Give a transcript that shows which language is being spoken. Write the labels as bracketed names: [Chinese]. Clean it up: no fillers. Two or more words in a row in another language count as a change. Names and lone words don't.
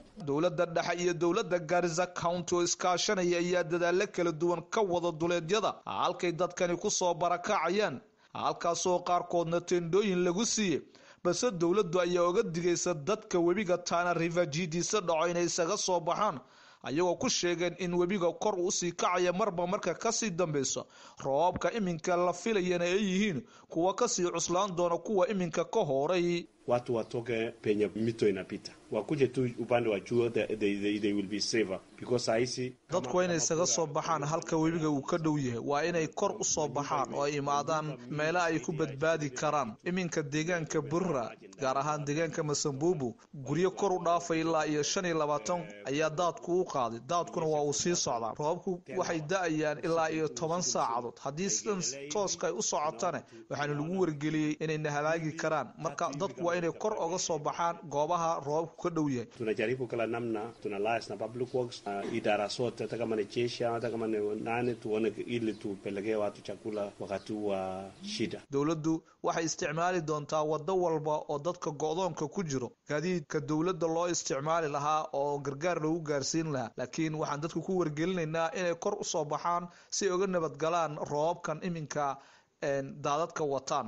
[Somali] dawladda dhexe iyo dawladda Garissa County oo iskaashanaya ayaa dadaalo kala duwan ka wada duleedyada halkay dadkani ku soo barakacayaan halkaasoo qaarkoodna teendooyin lagu siiyay balse dawladdu ayaa uga digaysa dadka webiga Tana River jiidiisa dhaco inay isaga soo baxaan ayagoo ku sheegeen in webiga kor u sii kacaya marba marka ka sii dambayso roobka iminka la filayana ay yihiin kuwa ka sii cuslaan doona kuwa iminka ka horay. [Swahili] watu watoke penye mito inapita wakuje tu upande wa juu [English] they will be safer because [Swahili] haisi [Somali] dadku inay isaga soo baxaan halka webiga uu ka dhow yahay waa inay kor u soo baxaan oo ay imaadaan meelaha ay ku badbaadi karaan. iminka deegaanka Burra gaar ahaan deegaanka Masambubu guryo kor u dhaafay ilaa iyo 25 ayaa daadku u qaaday daadkuna waa uu sii socdaa roobku waxay da'ayaan ilaa iyo 10 saacadood haddii sidan tooska ay u socotana waxaana lagu wargeliyay inay halaagi karaan marka dadku inay kor uga soo baxaan goobaha roobku ka dhow yahay. [Swahili] tunajaribu kala namna tunalais na [English] public works [Swahili] idara sote hata kama ni jeshi hata kama ni nani tuone ili tupelekee watu chakula wakati wa shida. [Somali] dawladdu waxay isticmaali doontaa wado walba oo dadka go'doonka ku jiro gaadiidka dawladda loo isticmaali lahaa oo gargaar lagu gaarsiin lahaa laakiin waxaan dadku ku wargelinaynaa inay kor u soo baxaan si uga nabad galaan roobkan iminka daadadka wataan.